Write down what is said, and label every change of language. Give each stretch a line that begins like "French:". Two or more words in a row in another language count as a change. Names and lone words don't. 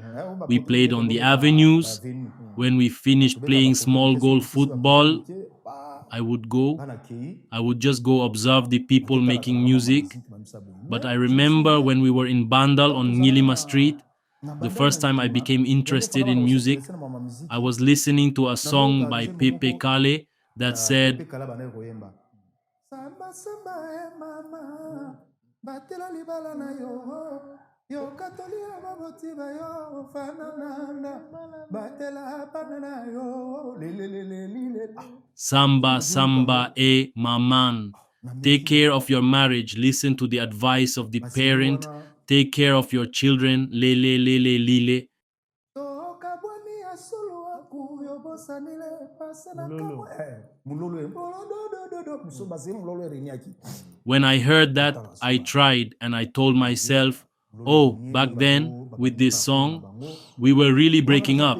English: We played on the avenues. When we finished playing small goal football, I would just go observe the people making music. But I remember when we were in Bandal on Ngilima Street, the first time I became interested in music, I was listening to a song by Pepe Kale that said,
Lingala: Samba samba mama batela libala na yo katolia mabotiba yo fanananda batela panana yo lele Samba Samba maman.
English: Take care of your marriage. Listen to the advice of the parent. Take care of your children.
Lingala: Lele.
English: When I heard that, I tried and I told myself, oh, back then, with this song, we were really breaking up.